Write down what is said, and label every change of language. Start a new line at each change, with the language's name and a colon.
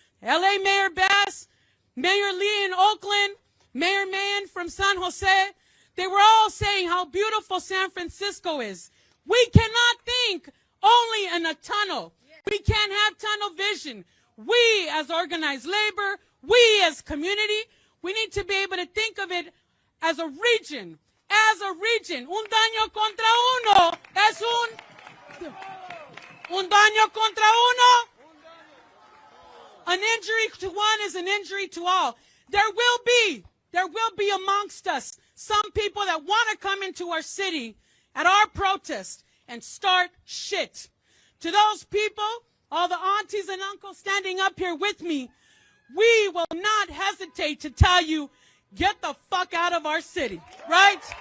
English: LA Mayor Bass, Mayor Lee in Oakland, Mayor Mahan from San Jose, they were all saying how beautiful San Francisco is. We cannot think only in a tunnel. We can't have tunnel vision. We as organized labor, we as community, we need to be able to think of it as a region. As a region.
Spanish: Un daño contra uno es un daño contra uno.
English: An injury to one is an injury to all. There will be amongst us some people that want to come into our city at our protest and start shit. To those people, all the aunties and uncles standing up here with me, we will not hesitate to tell you, get the fuck out of our city, right?